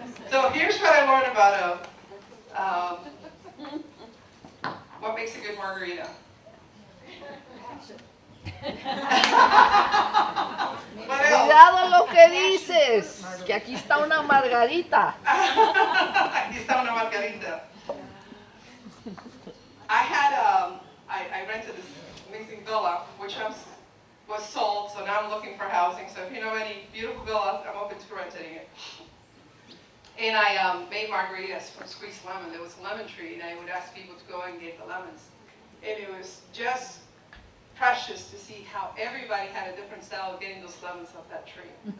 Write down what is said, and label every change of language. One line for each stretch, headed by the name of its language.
English: So here's what I learned about what makes a good margarita.
Spanish: Cuidado lo que dices, que aquí está una margarita. Aquí está una margarita.
English: I had, I rented this amazing villa, which was sold, so now I'm looking for housing. So if you know any beautiful villas, I'm open to renting it. And I made margaritas from squeezed lemon. There was a lemon tree, and I would ask people to go and get the lemons. And it was just precious to see how everybody had a different style of getting those lemons off that tree.